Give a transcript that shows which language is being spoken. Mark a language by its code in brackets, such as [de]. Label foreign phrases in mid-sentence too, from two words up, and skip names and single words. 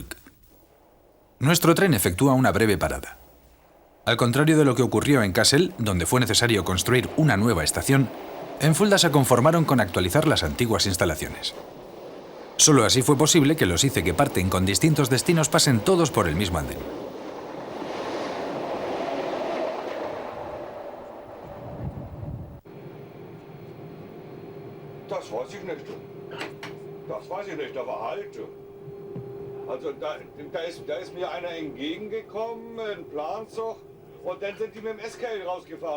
[es] Nuestro tren efectúa una breve parada. Al contrario de lo que ocurrió en Kassel, donde fue necesario construir una nueva estación, en Fulda se conformaron con actualizar las antiguas instalaciones. Solo así fue posible que los ICE que parten con distintos destinos pasen todos por el mismo andén. [de] Das weiß ich nicht. Das weiß ich nicht, aber halt. Also da ist mir einer entgegengekommen, ein Planzug, und dann sind die mit dem SKL rausgefahren.